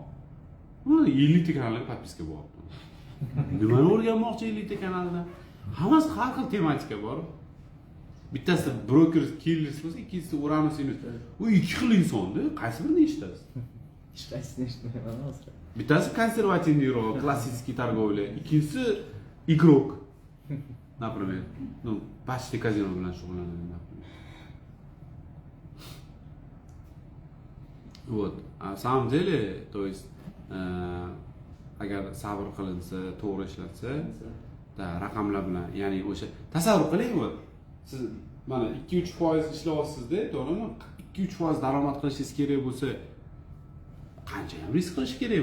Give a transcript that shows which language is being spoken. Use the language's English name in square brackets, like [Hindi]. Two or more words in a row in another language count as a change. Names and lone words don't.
[Uzbek] Mana 50 ta kanalga podpiska bo'lyapti. Nimani o'rganmoqchi 50 ta kanalda? Hammasi har xil tematika bor. Bittasi broker killers bo'lsa, ikkinchisi Uranus Venus. U ikki xil insonda, qaysi birini eshitasiz? Hech qaysini eshitmayman hozir. Bittasi konservativniroq, [Russian] klassический торговля, [Uzbek] ikkinchisi игрок. [Russian] Например, ну, почти казино [Uzbek] bilan shug'ullanadi. [Russian] Вот. На самом деле, то есть, [Uzbek] agar sabr qilinsa, to'g'ri ishlatsa, da raqamlar bilan, ya'ni o'sha tasavvur qiling, siz mana 2-3% ishlayapsizda, to'g'rimi? 2-3% daromad qilishingiz kerak bo'lsa, qancha ham risk qilish kerak?